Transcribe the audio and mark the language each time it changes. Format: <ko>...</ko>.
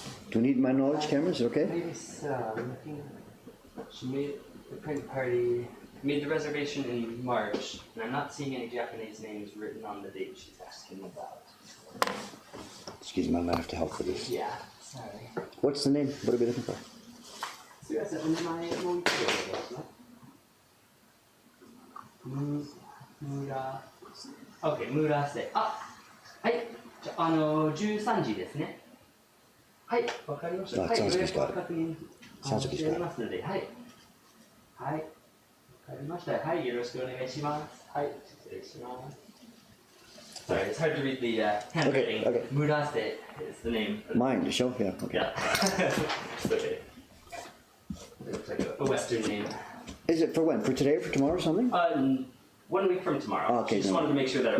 <en>Do you need my knowledge, Cameron? Is it okay? Maybe so. She made the print party, made the reservation in March, and I'm not seeing any Japanese names written on the date she's asking about. Excuse me, I might have to help with this. Yeah, sorry. What's the name? What are we looking for?</en> <ja>すいません、お名前もう一度お願いします。村、OK、村瀬。あ、はい。じゃあ、13時ですね。はい、わかりました。はい、予約は確認しておりますので、はい。はい。わかりました。はい、よろしくお願いします。はい、失礼します。</ja> <en>Sorry, it's hard to read the handwriting. Okay. Murase is the name. Mine, to show? Yeah, okay. Yeah. It's okay. It looks like a Western name. Is it for when? For today or for tomorrow or something? 1 week from tomorrow. Okay, She just no. wanted to make sure that it</en>